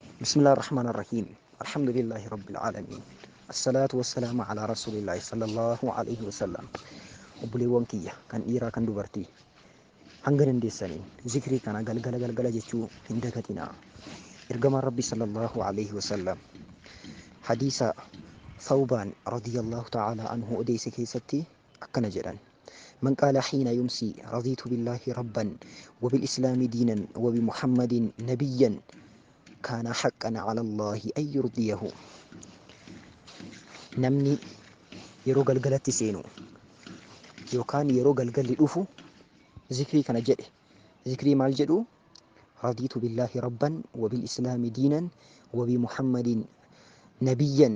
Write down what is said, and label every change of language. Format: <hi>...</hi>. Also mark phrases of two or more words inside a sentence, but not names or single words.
<ar>بسم الله الرحمن الرحيم. الحمد لله رب العالمين. الصلاة والسلام على رسول الله صلى الله عليه وسلم.</ar> <om>obboleewwan kiyya kan dhiiraa kan dubartii hanga dandeessaniin zikrii kana galgala jechuu hin dagatinaa. Ergamaan rabbi</om> <ar>صلى الله عليه وسلم</ar> <om>hadiisa Thawbaan</om> <ar>رضي الله تعالى عنه</ar> <om>odeesse keessatti akkana jedhan:</om> <ar>من قال حين يمسي رضيت بالله ربا وبالإسلام دينا وبمحمد نبيا كان حقا على الله أن يرضيه.</ar> <om>namni yeroo galgalatti seenu yookaan yeroo galgalli dhufu zikrii kana jedhe, zikrii maal jedhu?</om> <ar>رضيت بالله ربا وبالإسلام دينا وبمحمد نبيا.</ar>